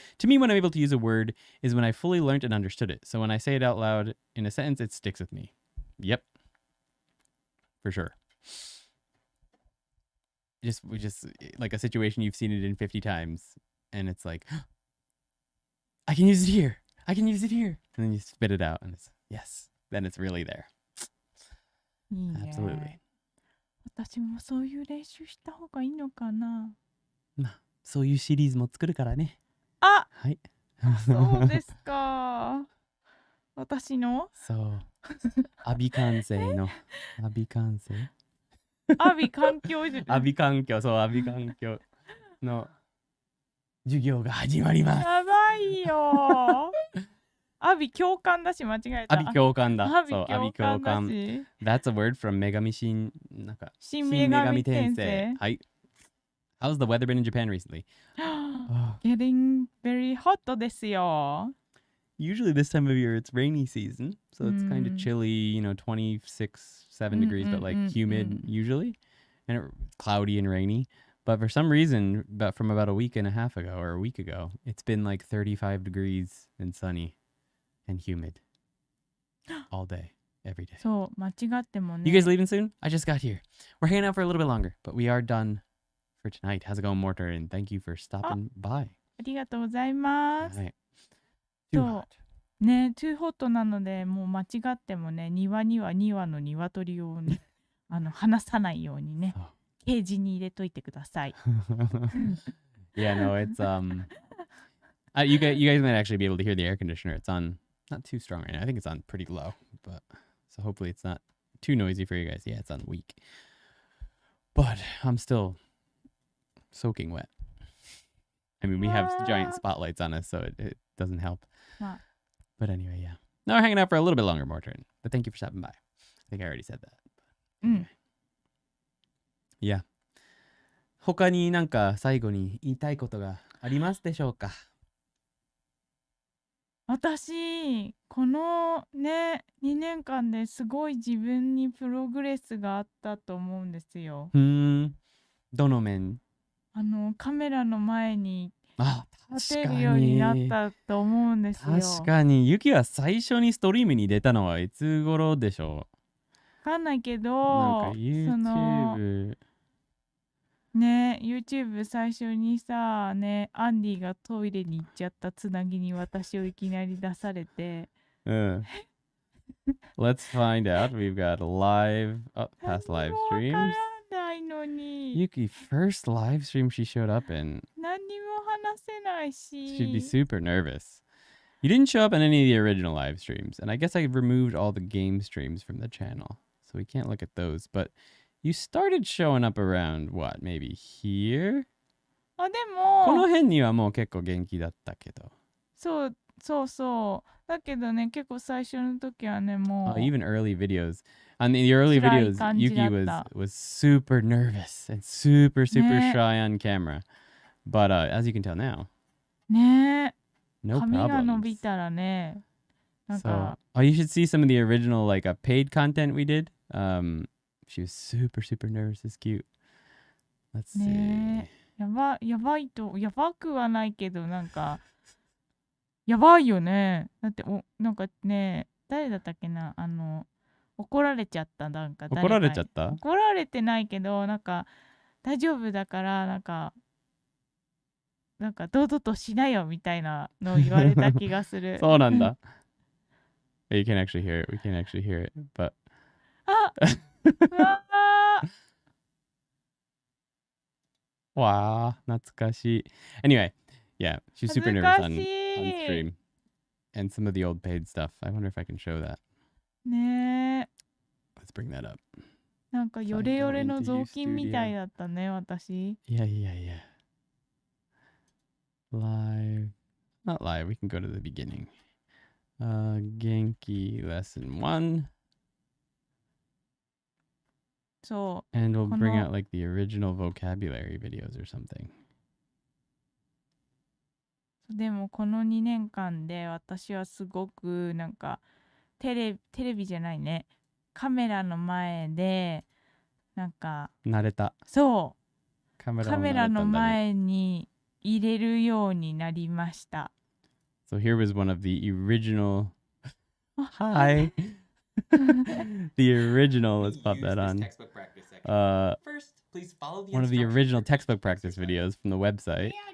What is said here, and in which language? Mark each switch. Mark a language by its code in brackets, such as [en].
[en] To me, when I'm able to use a word is when I fully learned and understood it. So when I say it out loud in a sentence, it sticks with me. Yep. For sure. Just like a situation you've seen it in 50 times and it's like, I can use it here. I can use it here. And then you spit it out and it's, yes. Then it's really there. Absolutely. [ja] 私もそういう練習した方がいいのかな。まあ、そういうシリーズも作るからね。あ、はい。そうですか。私の？そう。アビ感性の。アビ感性。アビ環境じゃ。アビ環境、そう、アビ環境の授業が始まります。やばいよ。アビ共感だし間違えた。アビ共感だ。アビそう、アビ共感だ共感。し。 [en] That's a word from 女神新、なんか、 [ja] 新女神転転生。生。はい。 [en] How's the weather been in Japan recently? Getting very hot [ja] ですよ。 [en] Usually this time of year it's rainy season, so it's kind of chilly, 26, 7 degrees, but like humid usually, and cloudy and rainy. But for some reason, from about a week and a half ago or a week ago, it's been like 35 degrees and sunny and humid all day, every day. [ja] そう、間違っても [en] You guys [ja] ね。 [en] leaving soon? I just got here. We're hanging out for a little bit longer, but we are done for tonight. How's it going, Mortar? And thank you for stopping by. [ja] ありがとうございます。 [en] All right. Too [ja] そ [en] hot. [ja] う。ね、 [en] トゥーホット [ja] なので、もう間違ってもね、庭には2羽の鶏をね、離さないようにね、 [en] So. [ja] ケージに入れといてください。 [en] Yeah, no, it's you guys might actually be able to hear the air conditioner. It's on not too strong right now. I think it's on pretty low, but so hopefully it's not too noisy for you guys. Yeah, it's on weak. But I'm still soaking wet. I mean, we have giant spotlights on us, so it doesn't help. But anyway, yeah. Now we're hanging out for a little bit longer, more turn. But thank you for stopping by. I think I already said that. Anyway. Yeah. [ja] 他になんか最後に言いたいことがありますでしょうか？私、このね、2年間ですごい自分にプログレスがあったと思うんですよ。どの面？カメラの前にあ、立てるようになったと思うんですよ。確かに。ユキは最初にストリームに出たのはいつ頃でしょう？わかんないけど、なんか YouTube ね、YouTube 最初にさ、ね、アンディがトイレに行っちゃったつなぎに私をいきなり出されて。 [en] Let's find out. We've got live, past live streams. [ja] わからないのに。 [en] Yuki, first live stream she showed up in. [ja] 何にも話せないし。 [en] She'd be super nervous. You didn't show up in any of the original live streams, and I guess I removed all the game streams from the channel, so we can't look at those, but you started showing up around, what, maybe here? [ja] あ、でも、この辺にはもう結構元気だったけど。そうそう。だけどね、結構最初の時はね、もう。 [en] Even early videos. On the early videos, Yuki was super nervous and super shy on camera. But as you can tell now, [ja] ね、 [en] no [ja] 髪が伸 [en] problems. [ja] びたらね、なんか、 [en] So, you should see some of the original like paid content we did. She was super nervous. It's cute. Let's see. [ja] ね、やばくはないけど、なんか、やばいよね。だって、なんかね、誰だったっけな、怒られちゃった、なんか誰か。怒られちゃった？怒られてないけど、なんか、大丈夫だから、なんか、堂々としなよみたいなのを言われた気がする。そうなんだ。 [en] You can actually hear it. We can actually hear it. But [ja] あわー、懐かしい。 [en] Anyway, yeah, she's super nervous on stream. And some of the old paid stuff. I wonder if I can show that. [ja] ねえ。 [en] Let's bring that up. [ja] なんかヨレヨレの雑巾みたいだったね、私。 [en] Yeah. Live. Not live. We can go to the beginning. Genki lesson 1. [ja] そう。 [en] And we'll bring out like the original vocabulary videos or something. [ja] でもこの2年間で私はすごくなんかテレビじゃないね。カメラの前でなんか慣れた。そう。カメラの前に入れるようになりました。 [en] So here was one of the original. Hi. The original. Let's pop that on. First, please follow the one of the original textbook practice videos from the website.